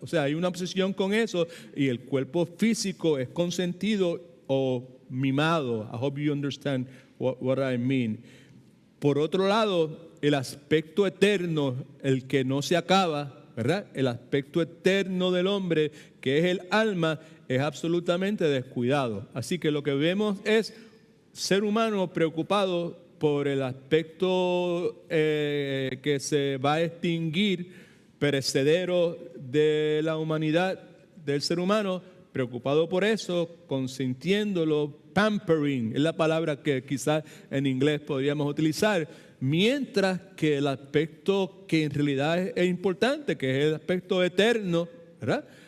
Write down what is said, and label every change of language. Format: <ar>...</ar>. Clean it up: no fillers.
<es>O sea, hay una obsesión con eso y el cuerpo físico es consentido o mimado.</es> <en>I hope you understand what I mean.</en> <es>Por otro lado, el aspecto eterno, el que no se acaba, ¿verdad? El aspecto eterno del hombre, que es el alma, es absolutamente descuidado. Así que lo que vemos es ser humano preocupado por el aspecto que se va a extinguir, perecedero de la humanidad, del ser humano, preocupado por eso, consintiéndolo, pampering, es la palabra que quizás en inglés podríamos utilizar, mientras que el aspecto que en realidad es importante, que es el aspecto eterno, ¿verdad?</es>